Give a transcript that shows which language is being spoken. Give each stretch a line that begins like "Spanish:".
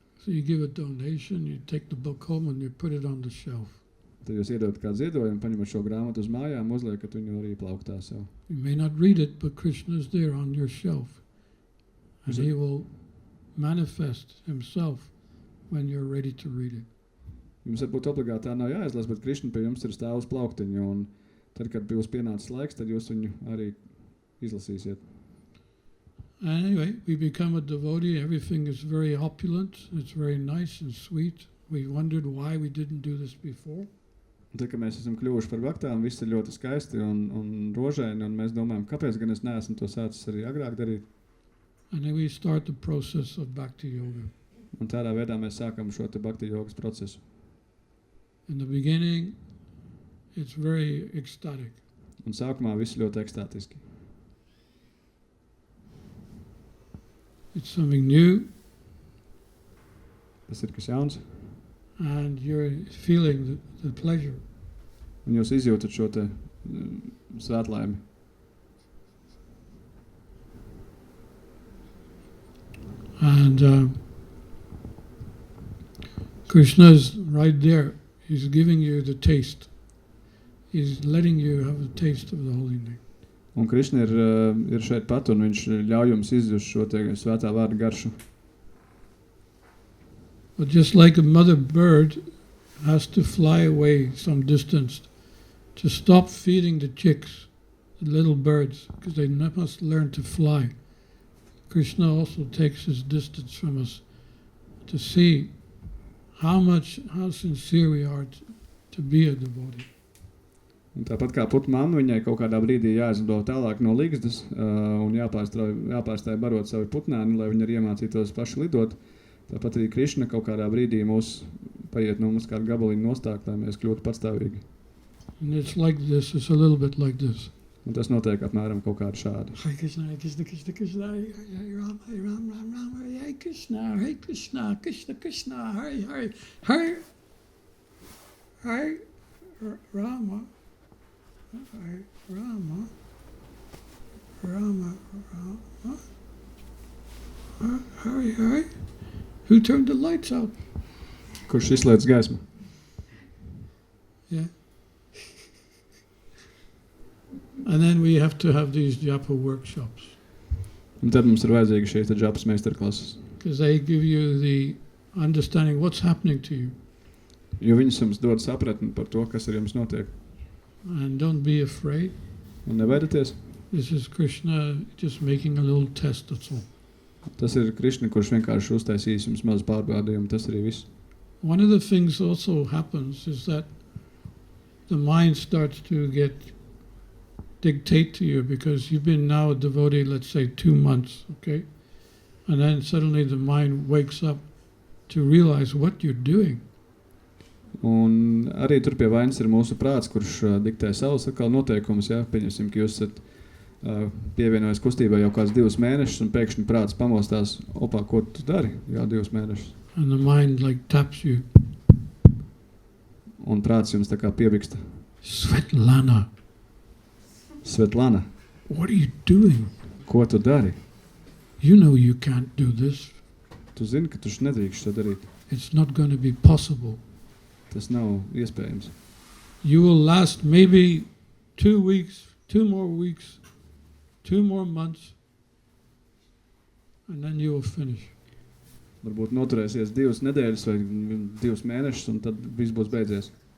English: So you give a donation, you take the book home and you put it on the shelf.
Latvian: Tad jūs iedodat kādu ziedojumu, paņemat šo grāmatu uz mājām, uzliekat viņu arī plauktā sev.
English: You may not read it, but Krishna is there on your shelf. And he will manifest himself when you're ready to read it.
Latvian: Jums varbūt obligāti tā nav jāizlas, bet Krishna pie jums ir stāv uz plauktiņu, un tad, kad būs pienācis laiks, tad jūs viņu arī izlasīsiet.
English: Anyway, we become a devotee. Everything is very opulent. It's very nice and sweet. We wondered why we didn't do this before.
Latvian: Un tad, kad mēs esam kļuvuši par baktām, viss ir ļoti skaisti un rožaini, un mēs domājam, kāpēc gan es neesmu to sācis arī agrāk darīt.
English: And then we start the process of bhakti yoga.
Latvian: Un tādā veidā mēs sākam šo te bhakti jogas procesu.
English: In the beginning, it's very ecstatic.
Latvian: Un sākumā viss ļoti ekstātiski.
English: It's something new.
Latvian: Tas ir kas jauns.
English: And you're feeling the pleasure.
Latvian: Un jūs izjūtat šo te svētlaimi.
English: And Krishna's right there. He's giving you the taste. He's letting you have a taste of the holy name.
Latvian: Un Krishna ir šeit pat, un viņš ļauj jums izjust šo te svētā vārda garšu.
English: But just like a mother bird has to fly away some distance to stop feeding the chicks, the little birds, because they must learn to fly. Krishna also takes his distance from us to see how sincere we are to be a devotee.
Latvian: Un tāpat kā putu mamma, viņai kaut kādā brīdī jāizlido tālāk no ligzdas un jāpārstāj barot savu putnēni, lai viņi arī iemācītos paši lidot. Tāpat arī Krishna kaut kādā brīdī mūs paiet no mums kādu gabaliņu nostāk, lai mēs kļūtu patstāvīgi.
English: And it's like this, it's a little bit like this.
Latvian: Un tas notiek apmēram kaut kādu šādu.
Sanskrit: Hare Krishna, Hare Krishna, Krishna Krishna, Hare Rama, Hare Rama, Rama Rama, Hare Krishna, Hare Krishna, Krishna Krishna, Hare Hare, Hare Rama, Hare Rama, Rama Rama, Hare Hare.
English: Who turned the lights out?
Latvian: Kurš izslēdz gaismu?
English: Yeah. And then we have to have these japa workshops.
Latvian: Un tad mums ir vajadzīgi šīs te džapas meistarklases.
English: Because they give you the understanding what's happening to you.
Latvian: Jo viņas jums dod sapratni par to, kas ar jums notiek.
English: And don't be afraid.
Latvian: Un nebaidieties.
English: This is Krishna just making a little test, that's all.
Latvian: Tas ir Krišna, kurš vienkārši uztaisīs jums mazu pārbaudījumu. Tas arī viss.
English: One of the things also happens is that the mind starts to dictate to you because you've been now a devotee, let's say 2 months, okay? And then suddenly the mind wakes up to realize what you're doing.
Latvian: Un arī tur pie vainas ir mūsu prāts, kurš diktē savus atkal noteikumus. Ja? Pieņemsim, ka jūs esat pievienojies kustībā jau kāds 2 mēnešus un pēkšņi prāts pamostās, opā, ko tu dari? Jā, 2 mēnešus.
English: And the mind like taps you.
Latvian: Un prāts jums tā kā piebiksta.
English: Svetlana,
Latvian: Svetlana,
English: what are you doing?
Latvian: ko tu dari?
English: You know you can't do this.
Latvian: Tu zini, ka tu nedrīkst to darīt.
English: It's not going to be possible.
Latvian: Tas nav iespējams.
English: You will last maybe 2 weeks, 2 more weeks, 2 more months, and then you will finish.
Latvian: Varbūt noturēsies 2 nedēļas vai 2 mēnešus, un tad viss būs beidzies.